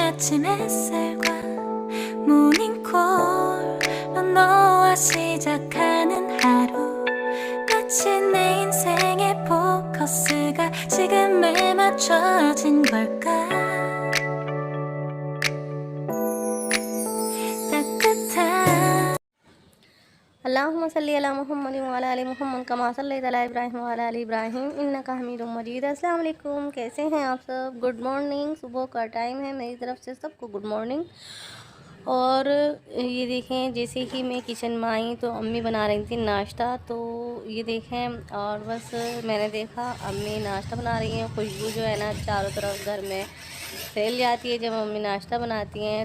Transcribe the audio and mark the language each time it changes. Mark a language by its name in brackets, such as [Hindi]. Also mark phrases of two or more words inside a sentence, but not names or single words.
[Korean] 아침 햇살과 모닝콜로 너와 시작하는 하루 마치 내 인생의 포커스가 지금에 맞춰진 걸까 따뜻한 [Arabic] اللهم صل على محمد وعلى آل محمد كما صليت على إبراهيم وعلى آل إبراهيم إنك حميد مجيد. السلام عليكم, [Hindi] कैसे हैं आप सब। [English] good morning, [Hindi] सुबह का टाइम है, मेरी तरफ से सबको [English] good morning. [Hindi] और ये देखें, जैसे कि मैं किचन में आई तो अम्मी बना रही थी नाश्ता, तो ये देखें और बस मैंने देखा अम्मी नाश्ता बना रही हैं। खुशबू जो है ना चारों तरफ घर में फैल जाती है जब अम्मी नाश्ता बनाती हैं।